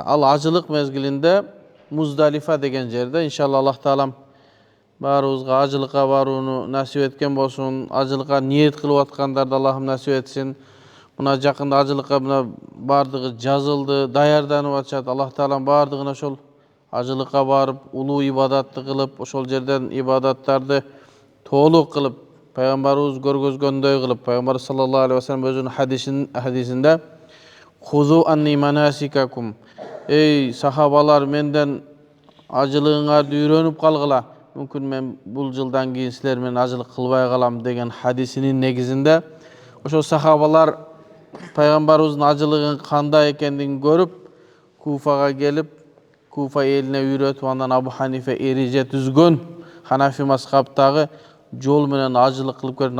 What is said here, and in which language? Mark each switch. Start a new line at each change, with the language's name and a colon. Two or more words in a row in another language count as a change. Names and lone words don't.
Kyrgyz: Ал ажылык мезгилинде Муздалифа деген жерде, иншалла Аллах таалам баарыбызга ажылыкка барууну насип эткен болсун, ажылыкка ниет кылып аткандарды Аллахым насип этсин. Мына жакында ажылыкка бардыгы жазылды, даярданып атышат. Аллах таалам бардыгына ошол ажылыкка барып, улуу ибадатты кылып, ошол жерден ибадаттарды толук кылып, пайгамбарыбыз көргөзгөндөй кылып, пайгамбар
Arabic: صلى الله عليه وسلم
Kyrgyz: өзүнүн хадисинде
Arabic: "خذوا عني مناسككم",
Kyrgyz: ey сахабалар, менден ажылыгыңарды үйрөнүп калгыла. Мүмкүн мен бул жылдан кийин силер менен ажылык кылбай калам деген хадисинин негизинде ошол сахабалар пайгамбарыбыздын ажылыгын кандай экендигин көрүп, Куфага келип, Куфа элине үйрөтүп, андан Абу Ханифа эреже түзгөн Ханафи мазхабтагы жол менен ажылык кылып көргөн.